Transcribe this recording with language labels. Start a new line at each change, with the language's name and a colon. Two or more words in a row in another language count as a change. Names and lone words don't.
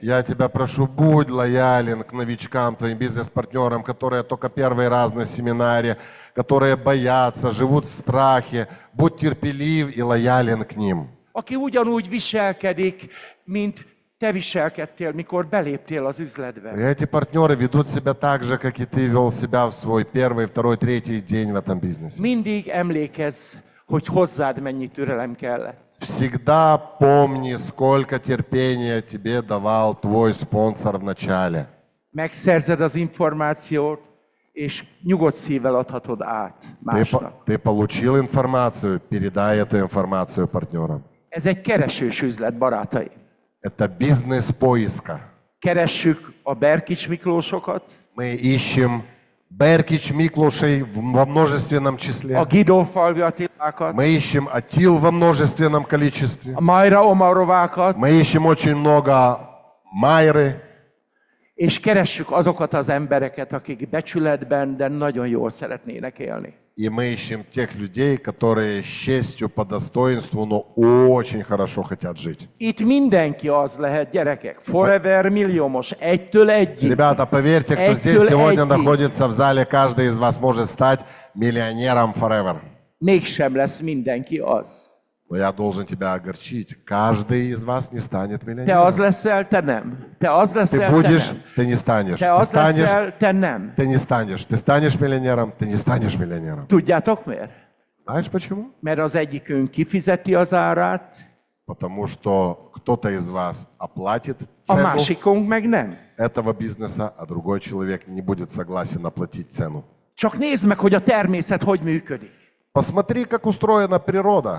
Russian: Я тебя прошу, будь лоялен к новичкам, твоим бизнес-партнерам, которые только первый раз на семинаре, которые боятся, живут в страхе. Будь терпелив и лоялен к ним.
Hungarian: Aki ugyanúgy viselkedik, mint te viselkedtél, mikor beléptél az üzletbe.
Russian: И эти партнеры ведут себя так же, как и ты вел себя в свой первый, второй, третий день в этом бизнесе.
Hungarian: Mindig emlékezz, hogy hozzád mennyi türelem kellett.
Russian: Всегда помни, сколько терпения тебе давал твой спонсор в начале.
Hungarian: Megszerzed az információt, és nyugodt szívvel adhatod át másnak.
Russian: Ты получил информацию, передай эту информацию партнерам.
Hungarian: Ez egy keresős üzlet, barátaim.
Russian: Это бизнес поиска.
Hungarian: Keressük a Berkics Miklósokat,
Russian: Мы ищем Беркич Миклушей во множественном числе.
Hungarian: a Gidófalvi Attilákat,
Russian: Мы ищем Атил во множественном количестве.
Hungarian: a Majra Omarovákat,
Russian: Мы ищем очень много Майры.
Hungarian: és keressük azokat az embereket, akik becsületben, de nagyon jól szeretnének élni.
Russian: И мы ищем тех людей, которые с честью, по достоинству, но очень хорошо хотят жить.
Hungarian: Itt mindenki az lehet, gyerekek. Forever milliómos, egytől egyig.
Russian: Ребята, поверьте, кто здесь сегодня находится в зале, каждый из вас может стать миллионером forever.
Hungarian: Mégsem lesz mindenki az.
Russian: Но я должен тебя огорчить. Каждый из вас не станет
Hungarian: Te az
Russian: миллионером.
Hungarian: leszel, te nem. Te az
Russian: Ты
Hungarian: leszel, te
Russian: будешь,
Hungarian: nem.
Russian: ты не станешь.
Hungarian: Te
Russian: Ты
Hungarian: az
Russian: станешь,
Hungarian: leszel, te nem.
Russian: ты не станешь. Ты станешь миллионером, ты не станешь миллионером.
Hungarian: Tudjátok miért?
Russian: Знаешь почему?
Hungarian: Mert az egyikünk kifizeti az árát,
Russian: Потому что кто-то из вас оплатит
Hungarian: a
Russian: цену
Hungarian: másikunk meg nem.
Russian: этого бизнеса, а другой человек не будет согласен оплатить цену.
Hungarian: Csak nézd meg, hogy a természet hogy működik.
Russian: Посмотри, как устроена природа.